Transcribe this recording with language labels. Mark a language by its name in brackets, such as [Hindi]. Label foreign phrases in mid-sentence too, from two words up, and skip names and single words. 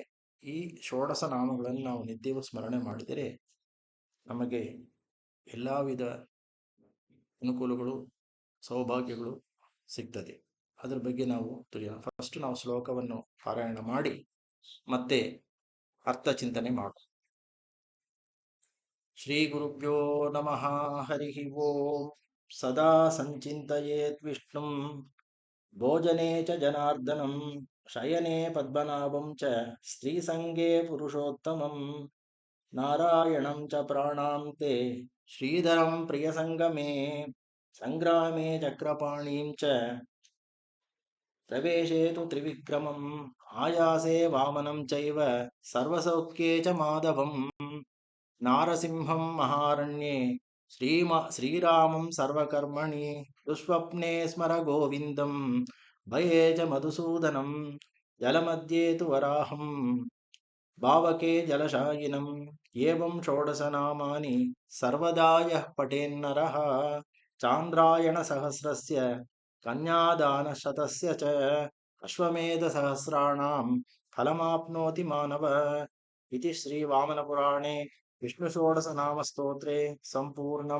[Kannada] ಈ ಷೋಡಶ ನಾಮಗಳನ್ನು ನಾವು ನಿತ್ಯವೂ ಸ್ಮರಣೆ ಮಾಡಿದರೆ ನಮಗೆ ಎಲ್ಲ ವಿಧ ಅನುಕೂಲಗಳು ಸೌಭಾಗ್ಯಗಳು ಸಿಗ್ತದೆ. ಅದರ ಬಗ್ಗೆ ನಾವು ತಿಳಿಯೋಣ. ಫಸ್ಟ್ ನಾವು ಶ್ಲೋಕವನ್ನು ಪಾರಾಯಣ ಮಾಡಿ ಮತ್ತೆ ಅರ್ಥ ಚಿಂತನೆ ಮಾಡು. [Sanskrit] ಶ್ರೀ ಗುರುಭ್ಯೋ ನಮಃ. ಹರಿ ಓಂ. ಸದಾ ಸಂಚಿಂತಯೇತ್ ವಿಷ್ಣುಂ ಭೋಜನೆ ಚ ಜನಾರ್ದನಂ ಶಯನೆ ಪದ್ಮನಾಭಂ ಚ ಸ್ತ್ರೀಸಂಗೇ ಪುರುಷೋತ್ತಮಂ ನಾರಾಯಣಂ ಚ ಪ್ರಾಣಾಂತೆ ಶ್ರೀಧರಂ ಪ್ರಿಯಸಂಗಮೇ ಸಂಗ್ರಾಮೇ ಚಕ್ರಪಾಣೀಂ ಚ ಪ್ರವೇಶೇತು ತ್ರಿವಿಕ್ರಮಂ ಆಯಾಸೆ ವಾಮನಂ ಚೈವ ಸರ್ವಸೌಖ್ಯೇ ಚ ಮಾಧವಂ ನಾರಸಿಂಹಂ ಮಹಾರಣ್ಯೇ ಶ್ರೀರಾಮಂ ಸರ್ವಕರ್ಮಣಿ ದುಷ್ಸ್ವಪ್ನೆ ಸ್ಮರ ಗೋವಿಂದಂ ಭಯೇ ಚ ಮಧುಸೂದನಂ ಜಲಮಧ್ಯೆ ತು ವರಾಹಂ ಭಾವಕೆ ಜಲಶಾಯಿನಂ ಏವಂ ಷೋಡಶ ನಾಮಾನಿ ಸರ್ವದಾ ಯಃ ಪಠೇನ್ನರಃ ಚಾಂದ್ರಾಯಣ ಸಹಸ್ರಸ್ಯ ಕನ್ಯಾದಾನ ಶತಸ್ಯ ಚ ಅಶ್ವಮೇಧ ಸಹಸ್ರಾಣಾಂ ಫಲಮಾಪ್ನೋತಿ ಮಾನವ. ಇತಿ ಶ್ರೀ ವಾಮನ ಪುರಾಣೆ ವಿಷ್ಣು ಷೋಡಶ ನಾಮ ಸ್ತೋತ್ರೆ ಸಂಪೂರ್ಣಂ.